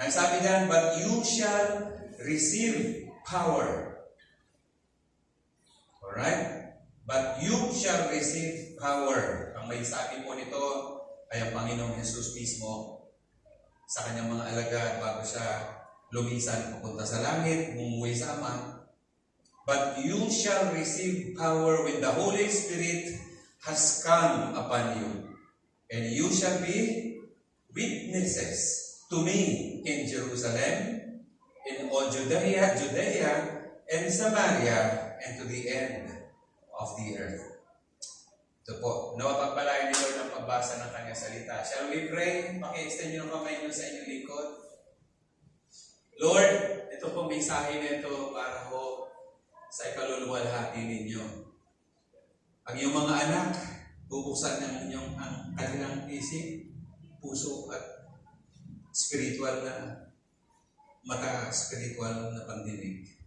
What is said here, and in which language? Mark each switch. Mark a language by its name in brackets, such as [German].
[Filipino] Nagsabi diyan, [English] but you shall receive power. Alright? But you shall receive power. [Filipino] Ang may sabi po nito, ay ang Panginoong Jesus mismo sa kanyang mga alagad bago siya lumisan papunta sa langit, umuwi sa Ama. [English] But you shall receive power when the Holy Spirit has come upon you, and you shall be witnesses to me in Jerusalem, in all Judea, and Samaria, and to the end of the earth. [Filipino] Ito po, nawapagpalain ni Lord ang pagbasa ng kanyang salita. [English] Shall we pray? [Filipino] Paki-extend nyo ang kamay nyo sa inyong likod. Lord, ito pong mensahe na ito para ho sa ikaluluwalhati ninyo. Ang iyong mga anak, bubuksan ng inyong ang kanilang isip, puso at spiritual na mata, spiritual na pandinig.